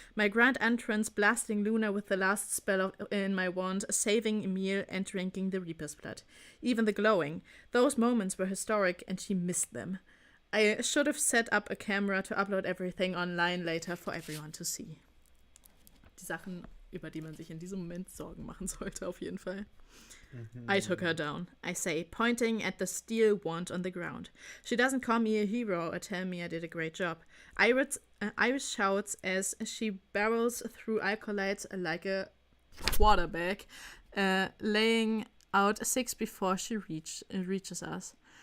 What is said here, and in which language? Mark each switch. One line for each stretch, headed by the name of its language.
English: My grand entrance, blasting Luna with the last spell in my wand, saving Emil, and drinking the Reaper's blood. Even the glowing. Those moments were historic, and she missed them. I should have set up a camera to upload everything online later for everyone to see.
German: Die Sachen, über die man sich in diesem Moment Sorgen machen sollte, auf jeden Fall.
English: I took her down, I say, pointing at the steel wand on the ground. She doesn't call me a hero or tell me I did a great job. Iris shouts as she barrels through alkalites like a quarterback, laying out 6 before she reaches us.